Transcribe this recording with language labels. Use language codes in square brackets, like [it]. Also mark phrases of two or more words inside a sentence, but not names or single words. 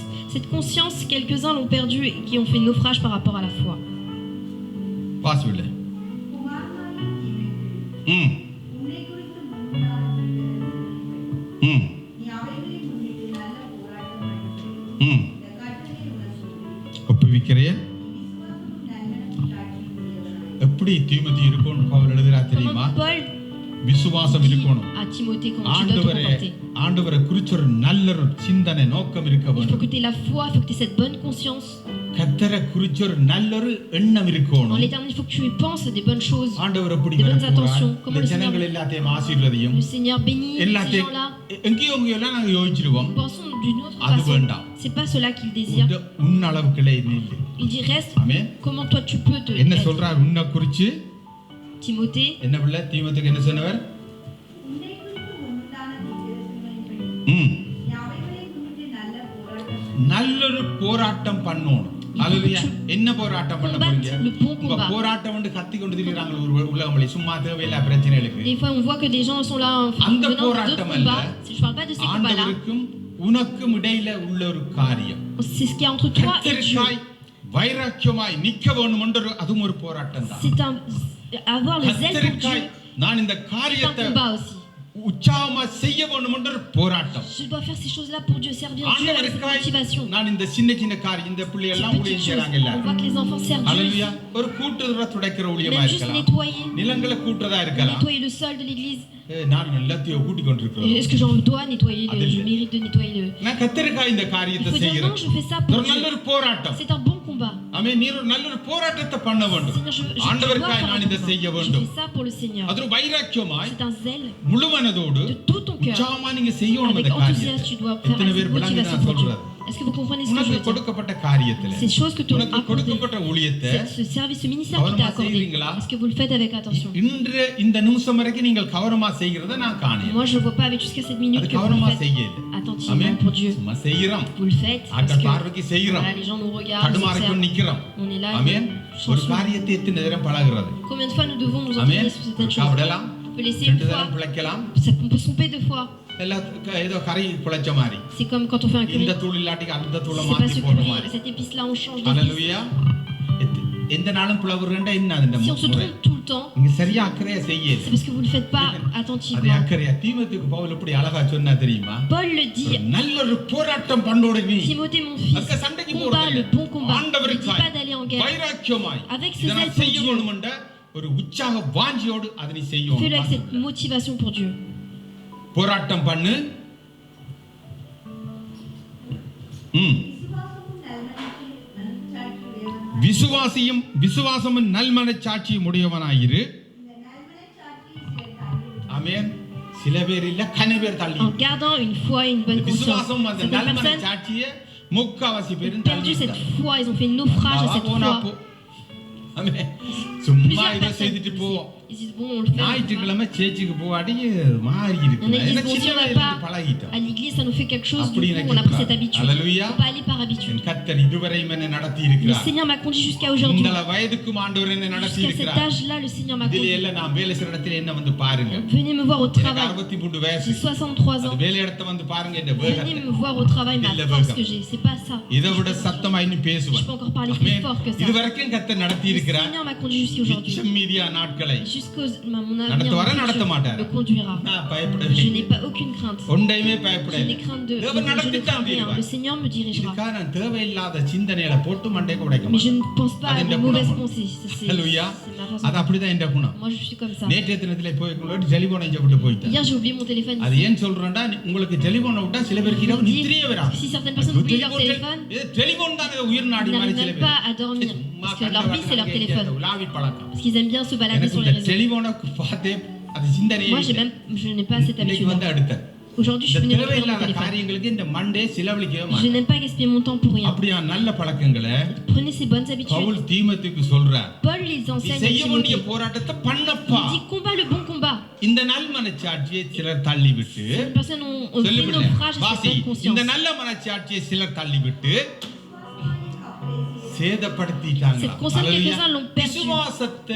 [fr] Cette conscience, quelques-uns l'ont perdue et qui ont fait naufrage par rapport à la foi. [ta] வாசிவில்லை. ம் ம் ம் ஒப்புவிக்கிறேன். எப்படி தீமோத்தேயு இருக்கணும் பவுல் எழுதுறா தெரியுமா? [fr] Comment Paul [ta] விசுவாசம் [fr] dit [ta] இருக்கணும். [fr] à Timothée comment tu dois te [ta] ஆண்டவரே [fr] comporter. [ta] ஆண்டவரை குறிச்ச ஒரு நல்ல ஒரு சிந்தனை நோக்கம் இருக்க [fr] Il faut [ta] வேண்டும். [fr] que tu aies la foi, il faut que tu aies cette bonne conscience. [ta] கர்த்தரை குறிச்ச ஒரு நல்ல ஒரு எண்ணம் [fr] En [ta] இருக்கணும். [fr] l'éternel, il faut que tu y penses des bonnes choses. [ta] ஆண்டவர் எப்படி [fr] Des bonnes [ta] வரப்போறார்? [fr] intentions. Comment [ta] இந்த [fr] le Seigneur- [ta] ஜனங்கள் எல்லாத்தையும் ஆசீர்வதியும் [fr] Le Seigneur bénit ces [ta] எல்லாத்தையும் [fr] gens-là. [ta] எங்கேயோ எல்லாம் நாங்க யோசிச்சிருவோம். [fr] Nous pensons d'une autre [ta] அது [fr] façon. [ta] வேண்டாம். [fr] C'est pas cela qu'il désire. [ta] உன் அளவுக்குள்ள இது இல்லை. [fr] Il dit reste. ஆமென். Comment toi tu peux te [ta] என்ன [fr] être. [ta] சொல்றார் உன்னை குறிச்சு? Timothée, என்ன பிள்ளை தீமோத்தேயுக்கு என்ன சொன்னவர்? ம் நல்ல ஒரு போராட்டம் பண்ணணும். அல்லேலூயா. என்ன போராட்டம் பண்ண போறீங்க? [fr] combattre le bon [ta] உங்க [fr] combat. [ta] போராட்டம் வந்து கத்தி கொண்டு திரிறாங்க ஒரு உலகமலை சும்மா தேவையில்லை பிரச்சனைகளுக்கு. [fr] Des fois on voit que des gens sont là en [ta] அந்த [fr] venant de d'autres [ta] போராட்டம் அல்ல. [fr] combats. Je parle pas de ces combats-là. [ta] ஆண்டவருக்கும் உனக்கும் இடையில உள்ள ஒரு காரியம். [fr] C'est ce qui est entre toi et Dieu. [ta] கர்த்தருக்காய் வைராக்கியமாய் நிக்க வேண்டும் என்ற அதுவும் ஒரு போராட்டம் தான். [fr] C'est avoir le zèle pour [ta] கர்த்தருக்காய் [fr] Dieu. [ta] நான் இந்த [fr] C'est un [ta] காரியத்தை [fr] combat aussi. [ta] உற்சாகமா செய்ய வேண்டும் என்ற ஒரு போராட்டம். [fr] Je dois faire ces choses-là pour Dieu, servir Dieu avec cette [ta] ஆண்டவருக்காய் [fr] motivation. [ta] நான் இந்த சின்ன சின்ன காரியம் இந்த பிள்ளை [fr] Ces [ta] எல்லாம் ஊழியம் [fr] petites choses. [ta] செய்றாங்க [fr] On [ta] எல்லாரும். [fr] voit que les enfants servent Dieu. [ta] அல்லேலூயா. ஒரு கூட்டுற துடைக்கிற ஊழியமா [fr] Même juste [ta] இருக்கலாம். [fr] nettoyer. [ta] நிலங்களை கூட்டுறதா இருக்கலாம். [fr] Nettoyer le sol de l'église. [ta] நான் எல்லாத்தையும் கூட்டி கொண்டிருக்கிறேன். [fr] Est-ce que j'en dois nettoyer je mérite de nettoyer le. [ta] நான் கர்த்தருக்காய் இந்த [fr] Il [ta] காரியத்தை [fr] faut dire [ta] செய்கிறேன். [fr] non, je fais ça pour [ta] ஒரு நல்ல [fr] Dieu. [ta] ஒரு போராட்டம். [fr] C'est un bon combat. ஆமென். [ta] நீர் ஒரு நல்ல ஒரு போராட்டத்தை பண்ண வேண்டும். [fr] Seigneur, je dois [ta] ஆண்டவருக்காய் [fr] faire [ta] நான் [fr] un [ta] இதை [fr] combat. [ta] செய்ய [fr] Je [ta] வேண்டும். [fr] fais ça pour le Seigneur. [ta] அது ஒரு வைராக்கியமாய் [fr] C'est un zèle [ta] முழு மனதோடு [fr] de tout ton cœur. [ta] உற்சாகமா நீங்க செய்யணும் [fr] Avec [ta] அந்த [fr] enthousiasme, [ta] காரியத்தை. [fr] tu dois faire [ta] எத்தனை [fr] avec [ta] பேர் விளங்குது [fr] motivation [ta] நான் [fr] pour Dieu. [ta] சொல்றது? [fr] Est-ce que vous comprenez ce que je [ta] உனக்கு [fr] veux dire? [ta] கொடுக்கப்பட்ட காரியத்துல [fr] Ces choses que tu as [ta] உனக்கு [fr] accordées, [ta] கொடுக்கப்பட்ட ஊழியத்தை [fr] ce service, ce ministère qui t'a [ta] கவனமா [fr] accordé, [ta] செய்றீங்களா? [fr] est-ce que vous le faites avec attention? [ta] இன்று இந்த நிமிஷம் வரைக்கும் நீங்கள் கவனமா செய்கிறத நான் காணேன். [fr] Moi, je ne vois pas avec jusqu'à cette minute [ta] அது [fr] que vous [ta] கவனமா [fr] le faites [ta] செய்யல. [fr] attentivement ஆமென். pour Dieu. [ta] சும்மா செய்கிறோம். [fr] Vous le faites parce [ta] ஆட்கள் [fr] que [ta] பார்வைக்கு செய்கிறோம். [fr] voilà, les gens nous regardent, nous [ta] தடுமாறிக்கொண்டு [fr] observent. [ta] நிக்கிறோம். [fr] On est là, ஆமென். nous [ta] ஒரு [fr] changeons. [ta] காரியத்தை எத்தனை நேரம் பழகுறது? [fr] Combien de fois nous devons nous ஆமென். entraîner sur certaines choses? [ta] சாப்பிடலாம். [fr] On peut laisser une [ta] ரெண்டு [fr] fois, [ta] தரம் பிழைக்கலாம். [fr] on peut se tromper deux fois. [ta] எல்லாம் ஏதோ கறி பிழைச்ச மாதிரி. [fr] C'est comme quand on fait un curry. [ta] இந்த தூள் இல்லாட்டி அந்த தூளை [fr] C'est pas [ta] மாத்தி [fr] ce [ta] போடுற [fr] curry, [ta] மாதிரி. [fr] cette épice-là, on change d'épice. [ta] அல்லேலூயா. எந்த நாளும் பிளவுறேன்டா என்ன அந்த [fr] Si on se [ta] முறை? [fr] trompe tout le temps, [ta] நீங்க சரியா அக்கறையா செய்யல. [fr] c'est parce que vous ne le faites pas [ta] அது [fr] attentivement. [ta] அக்கறையா தீமோத்தேயுக்கு பவுல் எப்படி அழகா சொன்னா தெரியுமா? [fr] Paul le dit, [ta] நல்ல ஒரு போராட்டம் பண்ணோட நீ [fr] Timothée mon fils, [ta] அதுக்கு சண்டைக்கு [fr] combat [ta] போறது [fr] le bon combat. Ne dis [ta] ஆண்டவருக்காய் [fr] pas d'aller en guerre. [ta] வைராக்கியமாய் [fr] Avec ce [ta] இதை [fr] zèle [ta] நான் [fr] pour [ta] செய்ய [fr] Dieu. [ta] வேண்டுமென்ற ஒரு உற்சாக வாஞ்சியோடு அதனை [fr] Fais-le [ta] செய்யணும். [fr] avec cette motivation pour Dieu. [ta] போராட்டம் பண்ணு. விசுவாசமும் நல்மனச்சாட்சியும் உடையவனாயிரு. ஆமென். சில பேர் இல்ல கன பேர் தள்ளி. [fr] En gardant une foi et une bonne conscience. [ta] விசுவாசம் அந்த [fr] Certaines personnes [ta] நல்மனச்சாட்சியை முக்காவாசி பேர் [fr] ont perdu cette foi, ils ont fait naufrage à cette foi. [ta] ஆமென். சும்மா [fr] Plusieurs [ta] இதை [fr] personnes [ta] செய்துட்டு போவோம். [fr] ils disent bon, on le fait. [ta] ஞாயிற்றுக்கிழமை சேர்ச்சுக்கு போவாடி மாறி இருக்கு. [fr] Il y en a qui [ta] ஏன்னா [fr] disent bon, si [ta] சின்ன [fr] on va [ta] வயசுல [fr] pas [ta] பழகிட்டோம். [fr] à l'église, ça nous fait quelque chose, du [ta] அப்படி [fr] coup on a pris cette habitude. On Alléluia. peut pas aller par habitude. [ta] கர்த்தர் இதுவரை என்னை நடத்தி [fr] Le [ta] இருக்கிறார். [fr] Seigneur m'a conduit jusqu'à aujourd'hui. [ta] இந்த வயதுக்கு ஆண்டவர் என்னை நடத்தி [fr] Jusqu'à cet [ta] இருக்கிறார். [fr] âge-là, le Seigneur m'a [ta] இதிலே [fr] conduit. [ta] எல்லாம் நான் வேலை செய்ற இடத்துல என்ன வந்து பாருங்க. [fr] Venez me voir au [ta] எனக்கு [fr] travail. [ta] 63 வயசு. [fr] J'ai 63 [ta] அது [fr] ans. [ta] வேலை இடத்துல வந்து பாருங்க என்ன [fr] Venez [ta] வேகத்தை. [fr] me voir au travail, ma Il force veut. que j'ai. C'est pas ça. [ta] இதை விட சத்தமா இன்னும் [fr] Je [ta] பேசுவேன். [fr] peux encore parler plus ஆமென். fort que ça. [ta] இதுவரைக்கும் கர்த்தர் நடத்தி [fr] Le [ta] இருக்கிறார். [fr] Seigneur m'a conduit jusqu'aujourd'hui. [ta] மிச்சம் மீதியா நாட்களை [fr] Jusqu'au mon avenir [ta] நடத்துவாரா நடத்த மாட்டாரா? [fr] me conduira. [ta] நான் பயப்படவே [fr] Je n'ai pas aucune crainte. [ta] ஒன்றையுமே [fr] Je [ta] பயப்படல. [fr] n'ai crainte de [ta] தேவன் [fr] je ne [ta] நடத்தி [fr] crains rien. [ta] தருவார். [fr] Le Seigneur me dirigera. [ta] இதுக்காக நான் தேவையில்லாத சிந்தனைகளை போட்டு மண்டைக்கு உடைக்க [fr] Mais je [ta] மாட்டேன். [fr] ne pense pas à [ta] அது [fr] de [ta] என் [fr] mauvaises [ta] குணம். [fr] pensées. Ça, c'est Alléluia. ma façon. [ta] அது அப்படிதான் என் குணம். [fr] Moi, je suis comme ça. [ta] நேற்றைய தினத்திலே போய்க்குள்ளோடு டெலிபோன் இங்க விட்டு போயிட்டேன். [fr] Hier, j'ai oublié mon téléphone. [ta] அது ஏன் சொல்றேன்டா உங்களுக்கு டெலிபோன் விட்டா சில பேருக்கு இரவு [fr] Je dis, [ta] நித்திரையே வராது. [fr] si certaines personnes oublient leur téléphone, [ta] டெலிபோன் தான் உயிர் நாடி [fr] ils [ta] மாதிரி [fr] n'arrivent [ta] சில [fr] même [ta] பேர். [fr] pas à dormir. Parce que leur vie, c'est leur téléphone. [ta] உலாவி பழக்கம். [fr] Parce qu'ils aiment bien se balader [ta] எனக்கு [fr] sur les [ta] இந்த [fr] réseaux. [ta] டெலிபோனை பார்த்தே அது சிந்தனையே [fr] Moi, [ta] இல்லை. [fr] je n'ai pas cette [ta] இன்னைக்கு வந்து [fr] habitude. [ta] அடுத்த [fr] Aujourd'hui, je [ta] இந்த [fr] suis venue récupérer mon [ta] தேவையில்லாத [fr] téléphone. [ta] காரியங்களுக்கு இந்த மண்டே செலவழிக்கவே [fr] Je [ta] மாட்டேன். [fr] n'aime pas gaspiller mon temps pour rien. [ta] அப்படியா நல்ல பழக்கங்களை [fr] Prenez ces bonnes habitudes. [ta] பவுல் தீமோத்தேயுக்கு சொல்றார். [fr] Paul les [ta] நீ [fr] enseigne à [ta] செய்ய வேண்டிய [fr] Timothée. [ta] போராட்டத்தை பண்ணப்பா. [fr] Il dit combat le bon combat. [ta] இந்த நல் மனச்சாட்சியை சிலர் தள்ளிவிட்டு [fr] Certaines personnes ont fait [ta] சொல்லிவிடு [fr] naufrage à [ta] வாசி [fr] cette bonne [ta] இந்த [fr] conscience. [ta] நல்ல மனச்சாட்சியை சிலர் தள்ளிவிட்டு சேதப்படுத்திட்டாங்க. [fr] Cette conscience, quelques-uns l'ont perdu. [ta] விசுவாசத்தை